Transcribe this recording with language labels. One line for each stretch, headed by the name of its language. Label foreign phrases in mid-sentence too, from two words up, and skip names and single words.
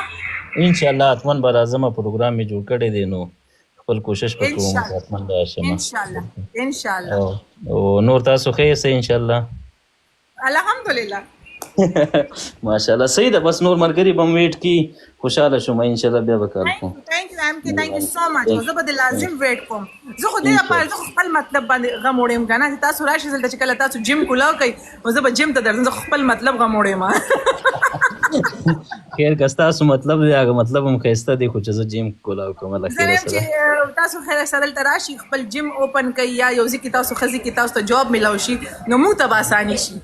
Pashto: انشاءالله حتما به راځمه پروګرام مې جوړ کړی دی نو خپل کوشش به کوم حتما راشم انشاءالله او نور تاسو ښه یاست انشاءالله الحمدلله ماشاءالله صحیح ده بس نور ملګري به م ویټ کي خوشحاله شم انشاءالله بیا به کار کوم
English: thank you so much
Pashto: زه به د لازم ویټ کوم زه خو دې لپاره زه خپل مطلب باندې غم وړم که نه چې تاسو راشئ دلته چې کله تاسو جیم کولاو کوئ نو زه به جیم ته درځم زه خپل مطلب غم وړم خیر که ستاسو مطلب دی هغه مطلب هم ښایسته دی خو چې زه جیم کولاو کوم الله خیر سره چې تاسو خیر سره دلته راشئ خپل جیم اوپن کوئ یا یو ځای کې تاسو ښځې کې تاسو ته جاب میلاو شي نو موږ ته به اساني شي